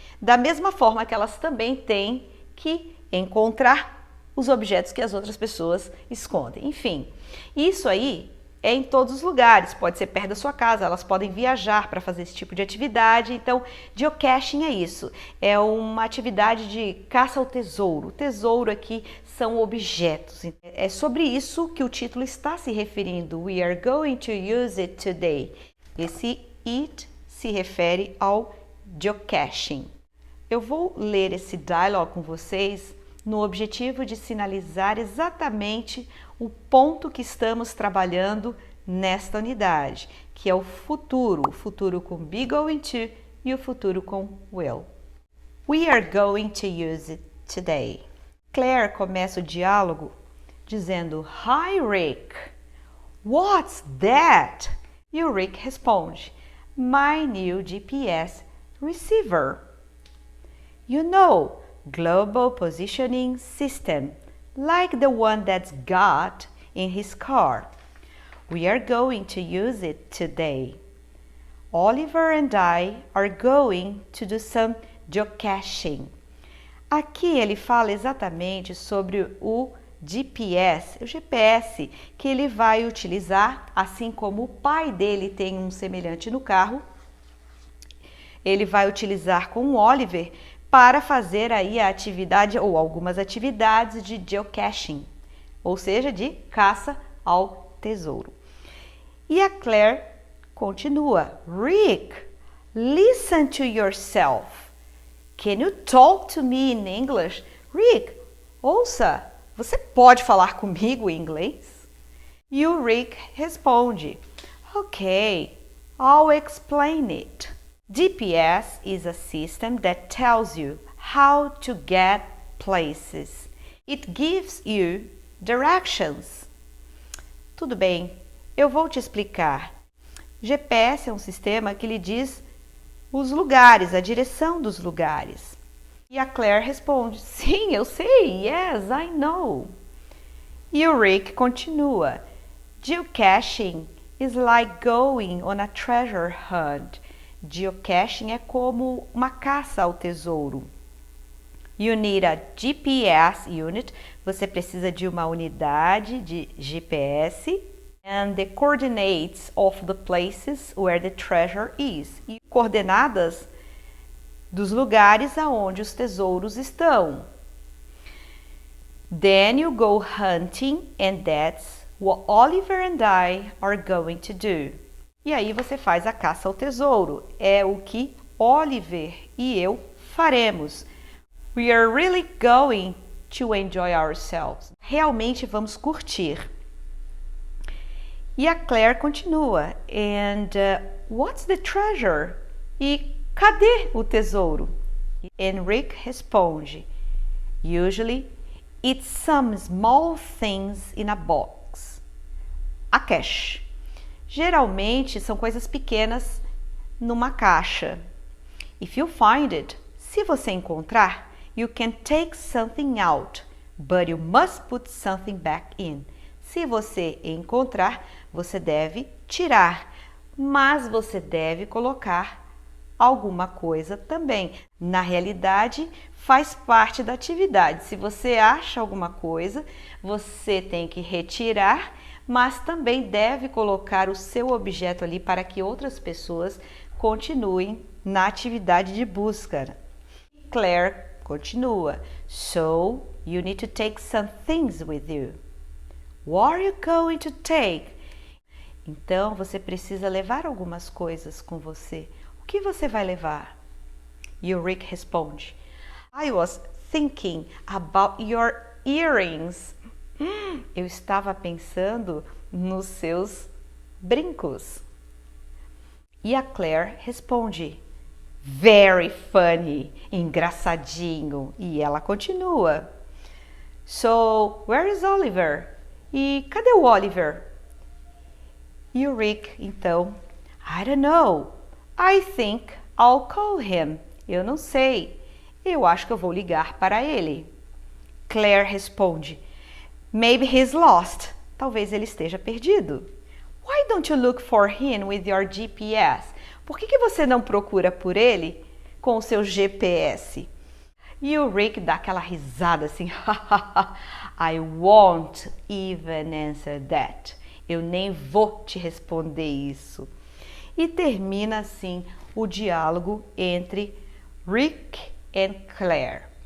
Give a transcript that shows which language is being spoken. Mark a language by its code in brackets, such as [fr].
[pt] Da mesma forma que elas também têm que encontrar os objetos que as outras pessoas escondem. Enfim, isso aí é em todos os lugares, pode ser perto da sua casa, elas podem viajar para fazer esse tipo de atividade. Então, geocaching é isso, é uma atividade de caça ao tesouro. O tesouro aqui são objetos. É sobre isso que o título está se referindo. [en] We are going to use it today. [pt] Esse it se refere ao geocaching. Eu vou ler esse dialogue com vocês no objetivo de sinalizar exatamente o ponto que estamos trabalhando nesta unidade, que é o futuro com be going to e o futuro com will. [en] We are going to use it today. [pt] Claire começa o diálogo dizendo [en] Hi Rick, what's that? [pt] E o Rick responde [en] My new GPS receiver. You know, global positioning system, like the one that's got in his car. We are going to use it today. Oliver and I are going to do some geocaching. [pt] Aqui ele fala exatamente sobre o GPS, o GPS que ele vai utilizar, assim como o pai dele tem um semelhante no carro, ele vai utilizar com o Oliver para fazer aí a atividade ou algumas atividades de geocaching, ou seja, de caça ao tesouro. E a Claire continua, Rick, [en] listen to yourself. Can you talk to me in English? [pt] Rick, ouça, você pode falar comigo em inglês? E o Rick responde, [en] Okay, I'll explain it. GPS is a system that tells you how to get places. It gives you directions. [pt] Tudo bem, eu vou te explicar. GPS é um sistema que lhe diz os lugares, a direção dos lugares. E a Claire responde, sim, eu sei, [en] yes, I know. [pt] E o Rick continua, [en] Geocaching is like going on a treasure hunt. [pt] Geocaching é como uma caça ao tesouro. [en] You need a GPS unit. [pt] Você precisa de uma unidade de GPS. [en] And the coordinates of the places where the treasure is. [pt] E coordenadas dos lugares aonde os tesouros estão. [en] Then you go hunting and that's what Oliver and I are going to do. [pt] E aí você faz a caça ao tesouro. É o que Oliver e eu faremos. [en] We are really going to enjoy ourselves. [pt] Realmente vamos curtir. E a Claire continua. [en] And what's the treasure? [pt] E cadê o tesouro? And Rick responde. [en] Usually it's some small things in a box. A cache. [pt] Geralmente são coisas pequenas numa caixa. [en] If you find it, [pt] se você encontrar, [en] you can take something out, but you must put something back in. [pt] Se você encontrar, você deve tirar, mas você deve colocar alguma coisa também. Na realidade, faz parte da atividade. Se você acha alguma coisa, você tem que retirar, mas também deve colocar o seu objeto ali para que outras pessoas continuem na atividade de busca. Claire continua. [en] So, you need to take some things with you. What are you going to take? [pt] Então, você precisa levar algumas coisas com você. O que você vai levar? E o Rick responde. [en] I was thinking about your earrings. [pt] Eu estava pensando nos seus brincos. E a Claire responde, [en] very funny, [pt] engraçadinho. E ela continua, [en] so, where is Oliver? [pt] E cadê o Oliver? E o Rick, então, [en] I don't know. I think I'll call him. [pt] Eu não sei. Eu acho que eu vou ligar para ele. [en] Claire responde, maybe he's lost. [pt] Talvez ele esteja perdido. [en] Why don't you look for him with your GPS? [pt] Por que você não procura por ele com o seu GPS? E o Rick dá aquela risada assim. [en] I won't even answer that. [pt] Eu nem vou te responder isso. E termina assim o diálogo entre Rick e Claire.